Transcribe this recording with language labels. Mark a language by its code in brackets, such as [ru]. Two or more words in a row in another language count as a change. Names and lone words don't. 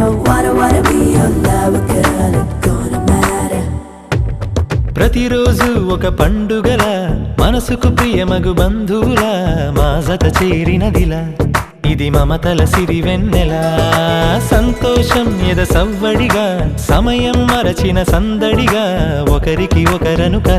[en] Oh, wanna be your lover, girl, and gonna matter. [te] ప్రతిరోజు ఒక పండుగల మనసుకు ప్రియమగు బంధువుల మా జత చేరినదిలా. ఇది మమతల సిరివెన్నెల సంతోషం ఎద సవ్వడిగా. సమయం మరచిన సందడిగా ఒకరికి ఒకరను కల.